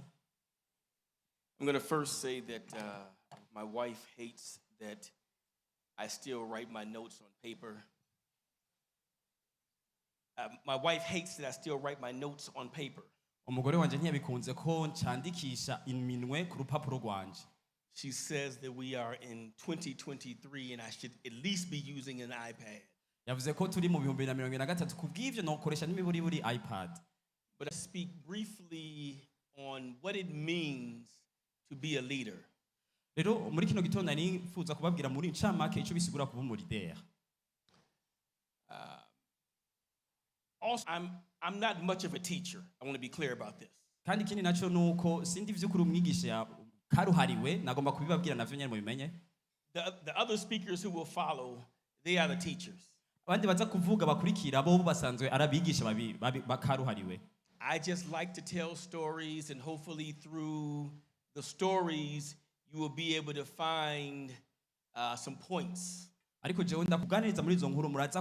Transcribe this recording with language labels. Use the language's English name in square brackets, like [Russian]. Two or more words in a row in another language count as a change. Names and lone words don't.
[English] I'm going to first say that my wife hates that I still write my notes on paper. My wife hates that I still write my notes on paper. [Rundi] umugore wanje ntiyabikunze ko ncandikisha iminwe ku rupapuro rwanje. [English] She says that we are in 2023 and I should at least be using an iPad. [Rundi] Yavuze ko turi mu 2023 kubw'ivyo nokoresha n'imiburiburi iPad. [English] But I speak briefly on what it means to be a leader. [Rundi] Rero muri kino gitondo nifuza kubabwira muri ncamake ico bisigura kuba umulideri. [English] Also, I'm not much of a teacher. I want to be clear about this. [Rundi] Kandi ikindi naco nuko sindi vy'ukuri umwigisha karuhariwe, nagomba kubibabwira navyo nyene mubimenye. [English] The other speakers who will follow, they are the teachers. [Rundi] Abandi baza kuvuga bakurikira bo basanzwe arabigisha bakaruhariwe. [English] I just like to tell stories, and hopefully through the stories you will be able to find some points. [Rundi] Ariko jewe ndakuganiriza muri izo nkuru muraza